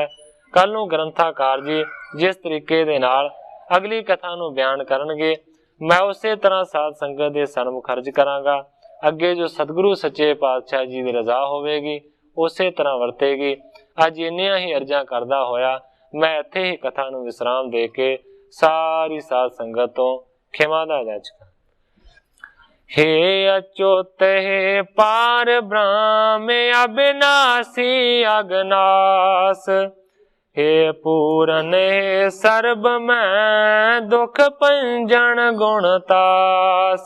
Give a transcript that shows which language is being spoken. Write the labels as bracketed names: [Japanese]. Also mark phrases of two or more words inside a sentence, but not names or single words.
[Punjabi] ਕੱਲ੍ਹ ਨੂੰ ਗ੍ਰੰਥਾਕਾਰ ਜੀ ਜਿਸ ਤਰੀਕੇ ਦੇ ਨਾਲ ਅਗਲੀ ਕਥਾ ਨੂੰ ਬਯਾਨ ਕਰਨਗੇ, ਮੈਂ ਉਸੇ ਤਰ੍ਹਾਂ ਸਾਧ ਸੰਗਤ ਦੇ ਸਨਮੁਖ ਅਰਜ਼ ਕਰਾਂਗਾ। ਅੱਗੇ ਜੋ ਸਤਿਗੁਰੂ ਸੱਚੇ ਪਾਤਸ਼ਾਹ ਜੀ ਕੀ ਰਜ਼ਾ ਹੋਵੇਗੀ ਉਸੇ ਤਰ੍ਹਾਂ ਵਰਤੇਗੀ। ਅੱਜ ਇੰਨੀਆਂ ਹੀ ਅਰਜ਼ਾਂ ਕਰਦਾ ਹੋਇਆ ਮੈਂ ਇੱਥੇ ਹੀ ਕਥਾ ਨੂੰ ਵਿਸ਼ਰਾਮ ਦੇ ਕੇ ਸਾਰੀ ਸਾਧ ਸੰਗਤ ਤੋਂ ਖਿਮਾ ਦਾ ਯਾਚਕ। ਹੇ ਅਚੁਤ ਹੇ ਪਾਰਬ੍ਰਹਮ ਅਬਿਨਾਸੀ ਅਘਨਾਸ, ਹੇ ਪੂਰਨ ਹੇ ਸਰਬ ਮੈ ਦੁਖ ਭੰਜਨ ਗੁਣਤਾਸ।